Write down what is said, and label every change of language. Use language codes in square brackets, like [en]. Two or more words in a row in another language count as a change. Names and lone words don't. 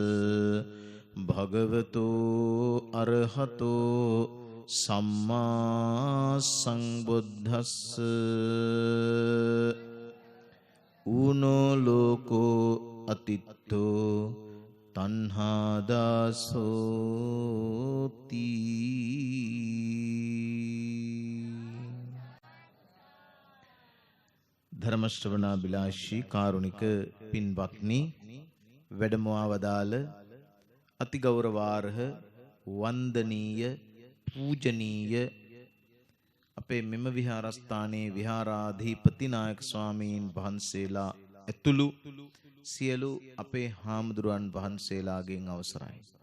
[pi] භගවතෝ අරහතෝ සම්මා සංබුද්දස්ස ඌනෝ ලෝකෝ අතිත්තෝ තණ්හාදාසෝති. [si] ධර්ම ශ්‍රවණාබිලාෂී කාරුණික පින්වත්නි, වැඩමවා වදාළ අතිගෞරවාර්හ වන්දනීය පූජනීය අපේ මෙම විහාරස්ථානයේ විහාරාධිපති නායක ස්වාමීන් වහන්සේලා ඇතුළු සියලු අපේ හාමුදුරුවන් වහන්සේලාගෙන් අවසරයි.